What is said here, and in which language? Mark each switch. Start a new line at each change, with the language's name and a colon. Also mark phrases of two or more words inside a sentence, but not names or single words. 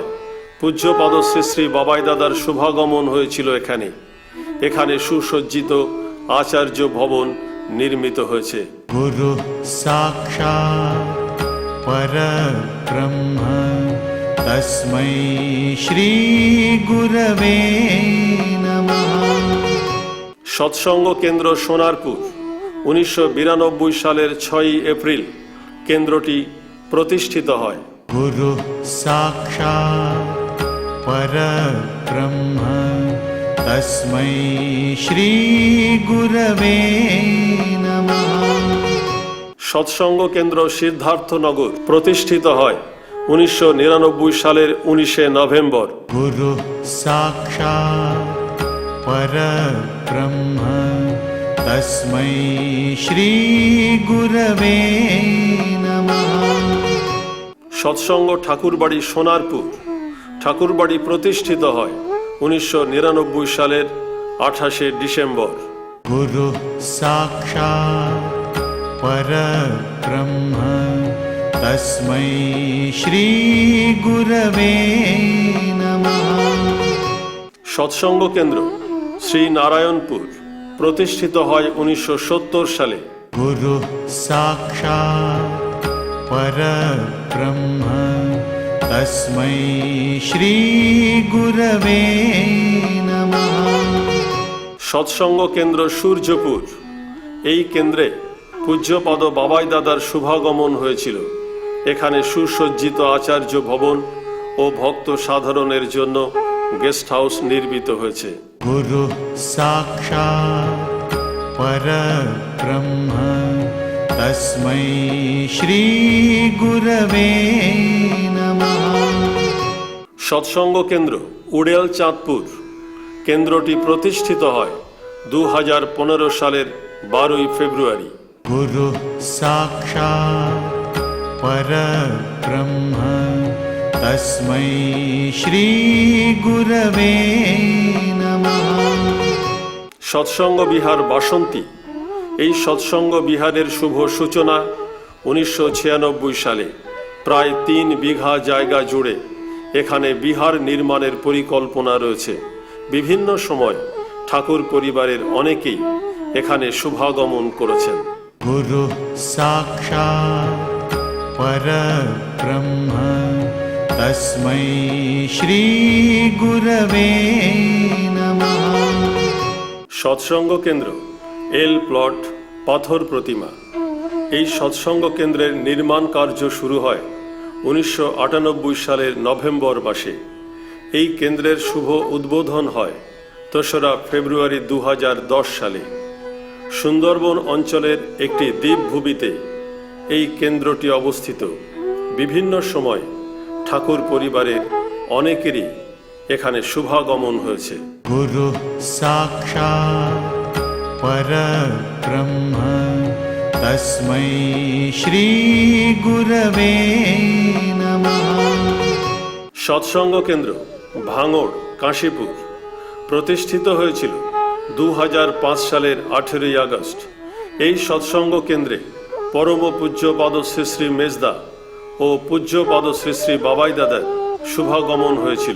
Bangla: পূজ্যপাদ শ্রী শ্রী বাবাই দাদার শুভাগমন হয়েছিল এখানে। এখানে সুসজ্জিত আচার্য ভবন নির্মিত হয়েছে।
Sanskrit: गुरु साक्षात् परब्रह्म तस्मै श्रीगुरवे नमः।
Bangla: সৎসঙ্গ কেন্দ্র সোনারপুর 1992 সালের 6 এপ্রিল কেন্দ্রটি প্রতিষ্ঠিত হয়।
Sanskrit: गुरु साक्षात् परब्रह्म तस्मै श्रीगुरवे नमः।
Bangla: সৎসঙ্গ কেন্দ্র সিদ্ধার্থনগর প্রতিষ্ঠিত হয় 1999 সালের 19শে নভেম্বর।
Sanskrit: गुरु साक्षात् परब्रह्म तस्मै श्रीगुरवे नमः।
Bangla: সৎসঙ্গ ঠাকুরবাড়ি সোনারপুর ঠাকুরবাড়ি প্রতিষ্ঠিত হয় 1999 সালের 28শে ডিসেম্বর।
Sanskrit: गुरु साक्षात् परब्रह्म तस्मै श्रीगुरवे नमः।
Bangla: সৎসঙ্গ কেন্দ্র শ্রী নারায়ণপুর প্রতিষ্ঠিত হয় 1970 সালে।
Sanskrit: गुरु साक्षात् परब्रह्म तस्मै श्रीगुरवे नमः।
Bangla: সৎসঙ্গ কেন্দ্র সূর্যপুর এই কেন্দ্রে পূজ্যপাদ বাবাই দাদার শুভাগমন হয়েছিল। এখানে সুসজ্জিত আচার্য ভবন ও ভক্ত সাধারণের জন্য
English: guest house
Bangla: নির্মিত হয়েছে।
Sanskrit: गुरु साक्षात् परब्रह्म तस्मै श्रीगुरवे नमः।
Bangla: সৎসঙ্গ কেন্দ্র উড়েল চাঁদপুর কেন্দ্রটি প্রতিষ্ঠিত হয় 2015 সালের 12 ফেব্রুয়ারি।
Sanskrit: गुरु साक्षात् परब्रह्म तस्मै श्रीगुरवे नमः।
Bangla: সৎসঙ্গ বিহার বাসন্তী এই সৎসঙ্গ বিহারের শুভ সূচনা 1996 সালে। প্রায় 3 বিঘা জায়গা জুড়ে এখানে বিহার নির্মাণের পরিকল্পনা রয়েছে। বিভিন্ন সময় ঠাকুর পরিবারের অনেকেই এখানে শুভাগমন করেছেন।
Sanskrit: गुरु साक्षात् परब्रह्म तस्मै श्रीगुरवे नमः।
Bangla: সৎসঙ্গ কেন্দ্র এল প্লট পাথর প্রতিমা এই সৎসঙ্গ কেন্দ্রের নির্মাণ কার্য শুরু হয় 1998 সালের নভেম্বর মাসে। এই কেন্দ্রের শুভ উদ্বোধন হয় 3রা ফেব্রুয়ারি 2010 সালে। সুন্দরবন অঞ্চলের একটি দ্বীপভূমিতে এই কেন্দ্রটি অবস্থিত। বিভিন্ন সময় ঠাকুর পরিবারের অনেকেরই এখানে শুভাগমন হয়েছে।
Sanskrit: गुरु साक्षात् परब्रह्म तस्मै श्रीगुरवे नमः।
Bangla: সৎসঙ্গ কেন্দ্র ভাঙড় কাশীপুর প্রতিষ্ঠিত হয়েছিল 2005 সালের 18 আগস্ট। এই সৎসঙ্গ কেন্দ্রে পরম পূজ্যপাদ শ্রী শ্রী মেজদা ও পূজ্যপাদ শ্রী শ্রী বাবাই দাদার শুভাগমন হয়েছিল।